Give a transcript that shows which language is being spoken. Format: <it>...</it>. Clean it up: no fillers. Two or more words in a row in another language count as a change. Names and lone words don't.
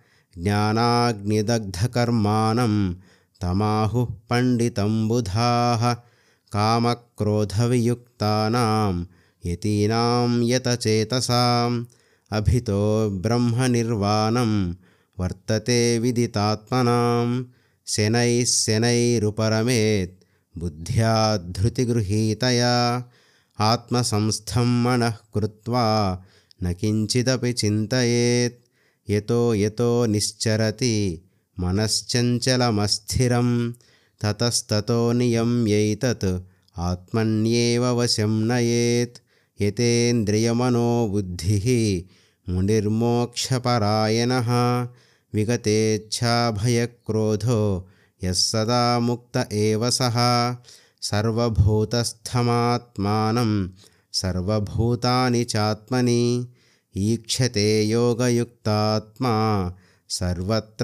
<sa>జ్ఞానాగ్నిదగ్ధకర్మాణం తమాహుః పండితం బుధాః కామక్రోధవియుక్తానాం యతీనాం యతచేతసాం అభితో బ్రహ్మనిర్వాణం వర్తతే విదితాత్మనాం శనైః శనైరుపరమేత్ బుద్ధ్యా ధృతిగృహీతయా ఆత్మసంస్థం మనః కృత్వా న కించిదపి చింతయేత్ యతో యతో నిశ్చరతి మనశ్చంచలమస్థిరం తతస్తతో నియమ్యైతత్ ఆత్మన్యేవ వశం నయేత్ యతేంద్రియమనోబుద్ధిః మునిర్మోక్షపరాయణः విగతేచ్ఛాభయక్రోధో యः సదా ముక్త ఏవ సః సర్వభూతస్థమాత్మానం సర్వభూతాని చాత్మని ఈక్షతే యోగయుక్తాత్మా సర్వత్ర</sa>